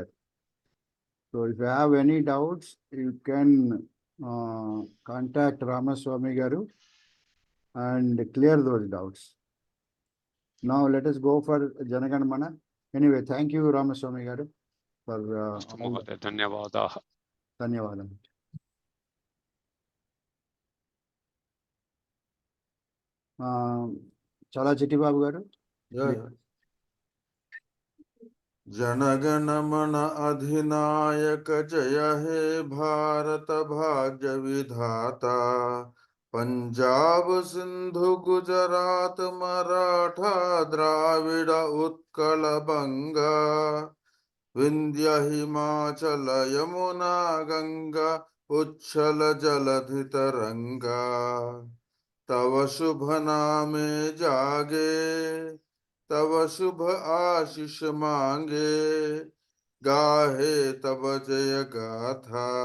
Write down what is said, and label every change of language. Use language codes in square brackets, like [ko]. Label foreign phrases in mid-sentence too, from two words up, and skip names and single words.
[en] So if you have any doubts, you can contact Ramaswamy Garu and clear those doubts. Now let us go for Janaganamana. Anyway, thank you Ramaswamy Garu for [sa] అస్తు మహోదయ, ధన్యవాదాः. [te] ధన్యవాదాలు. చాలా చిట్టిబాబు గారు. [en] Yeah, yeah. [bn] জনগণমন অধিনায়ক জয় হে ভারত ভাগ্য বিধাতা পঞ্জাব সিন্ধু গুজরাট মারাঠা দ্রাবিড় উৎকল বঙ্গ বিন্ধ্য হিমাচল যমুনা গঙ্গা উচ্ছল জলধি তরঙ্গ তব শুভ নামে জাগে তব শুভ আশিস মাগে গাহে তব জয় গাথা